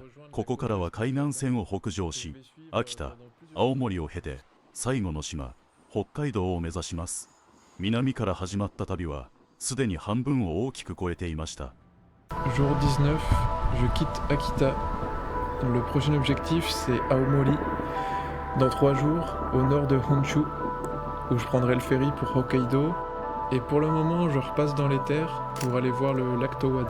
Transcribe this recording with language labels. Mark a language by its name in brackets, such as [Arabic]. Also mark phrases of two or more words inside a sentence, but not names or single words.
[Japanese] ここからは海岸線を北上し、秋田、青森を経て最後の島、北海道を目指します。南から始まった旅はすでに半分を大きく超えていました。 [French] Jour 19, je quitte Akita. Le prochain objectif c'est Aomori, dans 3 jours, au nord de Honshu, où je prendrai le ferry pour Hokkaido. Et pour le moment, je repasse dans les terres pour aller voir le lac Towada.